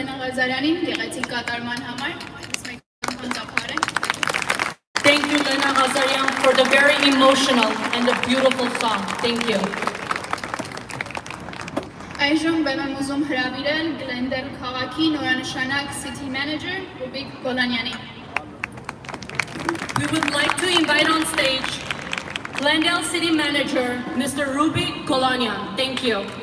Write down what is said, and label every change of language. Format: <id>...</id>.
<hy>Ղազարյանին գեղեցիկ կատարման համար։ Մեկ անգամ ծափարենք։</hy> <en>Thank you, Lena Ghazarian, for the very emotional and the beautiful song. Thank you.</en> <hy>Այժմ բեմ եմ ուզում հրավիրել Գլենդել քաղաքի նորանշանակ City Manager Ռուբիկ Գոլանյանին։</hy> <en>We would like to invite on stage Glendale City Manager, Mr. Rubik Golanyan. Thank you.</en>